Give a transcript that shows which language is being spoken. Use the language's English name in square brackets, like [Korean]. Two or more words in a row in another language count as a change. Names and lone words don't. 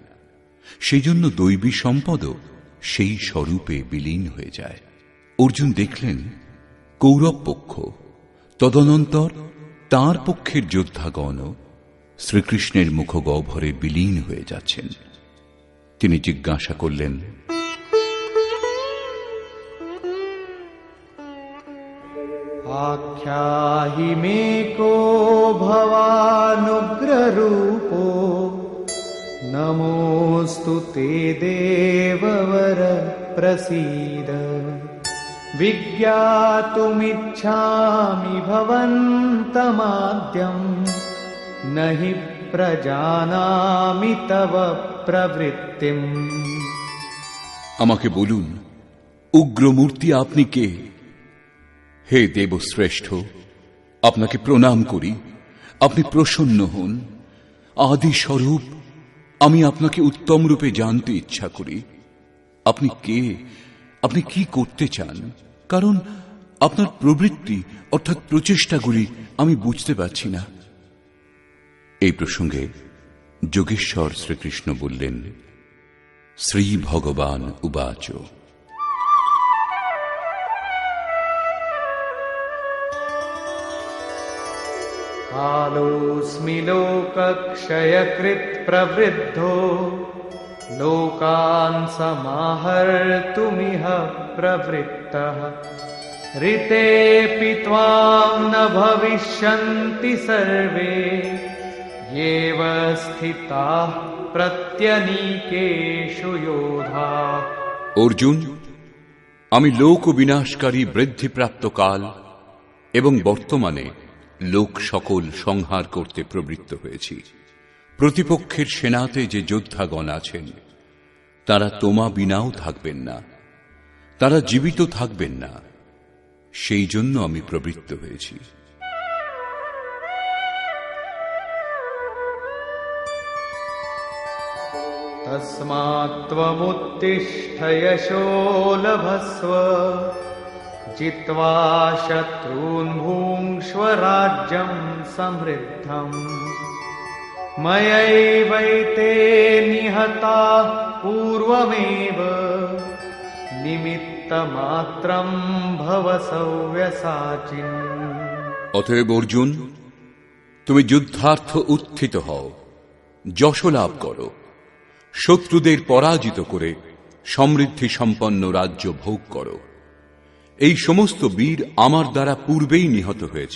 [Bangla] সেই জন্য দৈবী সম্পদও সেই স্বরূপে বিলীন হয়ে যায়। অর্জুন দেখলেন কৌরব পক্ষ, তদনন্তর তাঁর পক্ষের যোদ্ধাগণও শ্রীকৃষ্ণের মুখগহ্বরে বিলীন হয়ে যাচ্ছেন। তিনি জিজ্ঞাসা করলেন, [Sanskrit] आख्याहि मे को भवानुग्ररूपो नमोऽस्तु ते देववर प्रसीद विज्ञातुमिच्छामि भवन्तमाद्यं न हि प्रजानामि तव प्रवृत्तिम्। [Bangla] আমাকে বলুন উগ্রমূর্তি আপনি কে? হে দেবশ্রেষ্ঠ, আপনাকে প্রণাম করি, আপনি প্রসন্ন হন। আদি স্বরূপ, আমি আপনাকে উত্তম রূপে জানতে ইচ্ছা করি। আপনি কে, আপনি কি করতে চান? কারণ আপনার প্রবৃত্তি অর্থাৎ প্রচেষ্টাগুলি আমি বুঝতে পারছি না। এই প্রসঙ্গে যোগেশ্বর শ্রীকৃষ্ণ বললেন, [Sanskrit] শ্রী ভগবান উবাচ, कालोऽस्मि लोकक्षयकृत् प्रवृद्धो लोकान् समाहर्तुमिह प्रवृत्तः ऋतेऽपि त्वां न भविष्यन्ति सर्वे येव स्थिताः प्रत्यनीकेषु योधाः। [Bangla] অর্জুন, আমি লোক বিনাশকারী বৃদ্ধিপ্রাপ্ত কাল এবং বর্তমানে লোক সকল সংহার করতে প্রবৃত্ত হয়েছি। প্রতিপক্ষের সেনাতে যে যোদ্ধাগণ আছেন তারা তোমা বিনাও থাকবেন না, তারা জীবিত থাকবেন না, সেই জন্য আমি প্রবৃত্ত হয়েছি। [Sanskrit] तस्मात् त्वमुत्तिष्ठ यशो लभस्व जित्वा शत्रून् भुङ्क्ष्व राज्यं समृद्धम् मयैवैते निहताः पूर्वमेव निमित्तमात्रं भव सव्यसाचिन्। [Bangla] অতএব অর্জুন, তুমি যুদ্ধার্থ উত্থিত হও, যশ লাভ করো, শত্রুদের পরাজিত করে সমৃদ্ধি সম্পন্ন রাজ্য ভোগ করো। এই সমস্ত বীর আমার দ্বারা পূর্বেই নিহত হয়েছে।